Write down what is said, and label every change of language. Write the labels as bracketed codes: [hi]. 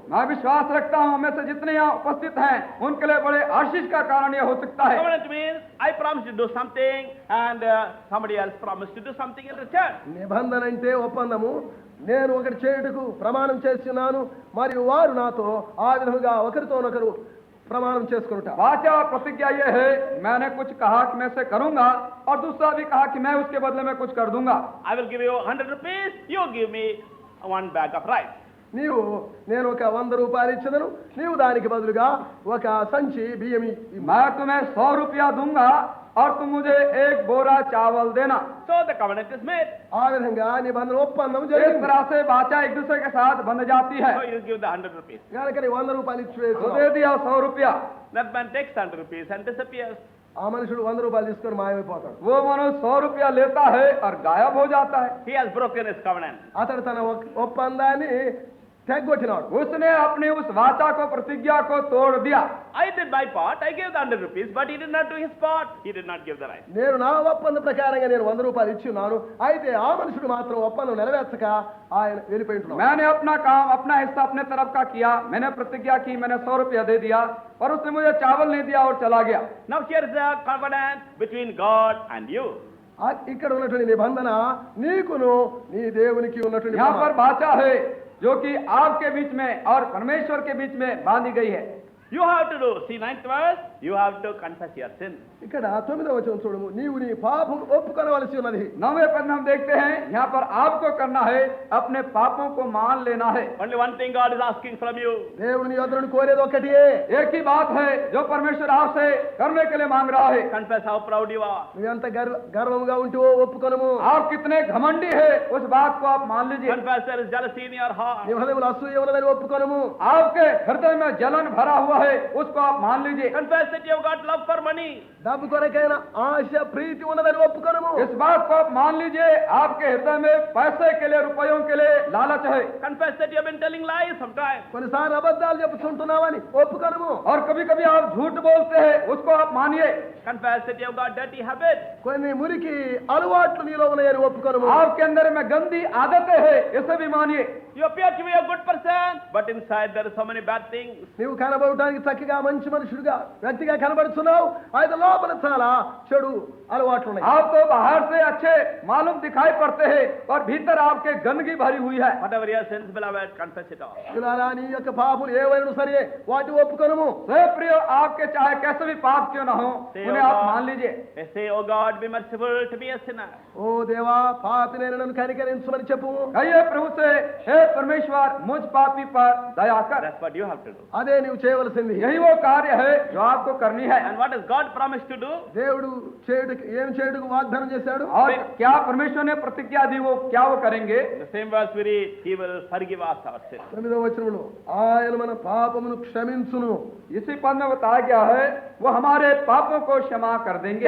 [hi] मैं विश्वास रखता हूँ हमें से जितने यहाँ उपस्थित हैं उनके लिए बड़े आशीष का कारण यह हो सकता है। [en] Covenant means I promise to do something and somebody else promised to do something in return. [te] నిబంధన అంటే ఒప్పందము. నేను ఒకటి చేయుటకు ప్రమాణం చేస్తున్నాను మరియు వారు నాతో ఆ విధముగా ఒకరితోనొకరు ప్రమాణం చేసుకుంటా. [hi] वाचा और प्रतिज्ञा ये है, मैंने कुछ कहा कि मैं से करूंगा और दूसरा भी कहा कि मैं उसके बदले में कुछ कर दूंगा। [en] I will give you 100 rupees, you give me 1 bag of rice. [te] నేను ఒక 100 రూపాయలు ఇచ్చదను, నీవు దానికి బదులుగా ఒక సంచి బియ్యం ఇవ్వు. [hi] मैं तुम्हें 100 रुपया दूंगा और तुम मुझे 1 बोरा चावल देना। [en] So the covenant is made. [te] ఆ విధంగా నిబంధన ఒప్పందం [hi] इस [te] జరిగింది. [hi] तरह से वाचा एक दूसरे के साथ बंध जाती है। [en] So you give the 100 rupees. [te] కనుక నీ 100 రూపాయలు ఇచ్చి [hi] तो [te] వేస్తున్నావు. [hi] दे दिया 100 रुपया। [en] That man takes 100 rupees and disappears. [te] ఆ మనుషుడు 100 రూపాయలు తీసుకొని మాయమైపోతాడు. [hi] वो मनुष्य 100 रुपया लेता है और गायब हो जाता है। [en] He has broken his covenant. [te] అతడు తన ఒప్పందాన్ని తెగొట్టినాడు. [hi] उसने अपनी उस वाचा को, प्रतिज्ञा को तोड़ दिया। [en] I did my part, I gave the 100 rupees, but he did not do his part. He did not give the rice. [te] నేను నా ఒప్పంద ప్రకారంగా నేను 100 రూపాయలు ఇచ్చి ఉన్నాను. అయితే ఆ మనుషుడు మాత్రం ఒప్పందం నెరవేర్చక ఆయన వెళ్ళిపోయి ఉంటున్నాడు. [hi] मैंने अपना काम, अपना हिस्सा अपने तरफ का किया, मैंने प्रतिज्ञा की, मैंने 100 रुपया दे दिया और उसने मुझे चावल नहीं दिया और चला गया। [en] Now here is the covenant between God and you. [te] ఇక్కడ ఉన్నటువంటి నిబంధన నీకును నీ దేవునికి ఉన్నటువంటి [hi] यहाँ पर [te] ప్రమాణం. [hi] भाषा है जो कि आपके बीच में और परमेश्वर के बीच में बांधी गई है। [en] You have to do, see 9th verse, you have to confess your sin. [te] ఇక్కడ 9వ వచనం చూడము, నీవు నీ పాపం ఒప్పుకొనవలసి ఉన్నది. [hi] 9वें पद में हम देखते हैं यहाँ पर आपको करना है, अपने पापों को मान लेना है। [en] Only one thing God is asking from you. [te] దేవుడు నీ యొద్ద నుండి కోరేది ఒకటే, [hi] एक ही बात है जो परमेश्वर आपसे करने के लिए मांग रहा है। [en] Confess how proud you are. [te] నువ్వెంత గర్వంగా ఉంటేవో ఒప్పుకొనము. [hi] आप कितने घमंडी है उस बात को आप मान लीजिए। [en] Confess there is jealousy in your heart. [te] నీ హృదయంలో అసూయ ఉన్నదని ఒప్పుకొనము. [hi] आपके हृदय में जलन भरा हुआ है उसको आप मान लीजिए। [en] Confess that you have got love for money. [te] డబ్బు కొరకైన ఆశ ప్రీతి ఉన్నదని ఒప్పుకొనము. [hi] इस बात को आप मान लीजिए, आपके हृदय में पैसे के लिए, रुपयों के लिए लालच है। [en] Confess that you have been telling lies sometimes. [te] కొన్నిసార్లు అబద్ధాలు చెప్పుకుంటున్నావని ఒప్పుకొనము. [hi] और कभी कभी आप झूठ बोलते हैं, उसको आप मानिए। [en] Confess that you have got dirty habits. [te] కొన్ని మురికి అలవాట్లు నీలో ఉన్నాయని ఒప్పుకొనము. [hi] आपके अंदर में गंदी आदतें हैं, इसे भी मानिए। [en] You appear to be a good person, but inside there are so many bad things. [te] నీవు కనబడటానికి చక్కగా మంచి మనుషుడిగా వ్యక్తిగా కనబడుతున్నావు, అయితే లోపల చాలా చెడు అలవాట్లు ఉన్నాయి. [hi] आप तो बाहर से अच्छे मालूम दिखाई पड़ते हैं और भीतर आपके गंदगी भरी हुई है। [en] Whatever your sins, beloved, confess it all. [te] ఇలారా నీ యొక్క పాపములు ఏవైనా సరే వాటి ఒప్పుకొనము. [hi] हे प्रिय, आपके चाहे कैसे भी पाप क्यों ना हो, उन्हें आप मान लीजिए। [en] They say, oh God, be merciful to be a sinner. [te] ఓ దేవా, పాపినైన నన్ను కనికరించమని చెప్పు. [hi] कहिए प्रभु से, हे परमेश्वर, मुझ पापी पर दया कर। [en] That's what you have to do. [te] అదే నీవు చేయవలసింది. [hi] यही वो कार्य है जो आपको करनी है। [en] And what has God promised to do? [te] దేవుడు ఏం చేయుటకు వాగ్దానం చేశాడు? [hi] और क्या परमेश्वर ने प्रतिज्ञा दी, वो क्या वो करेंगे? [en] In the same verse we read, He will forgive us our sins. [te] 9వ వచనంలో ఆయన మన పాపమును క్షమించును. [hi] इसी पद में बताया गया है, वो हमारे पापों को क्षमा कर देंगे।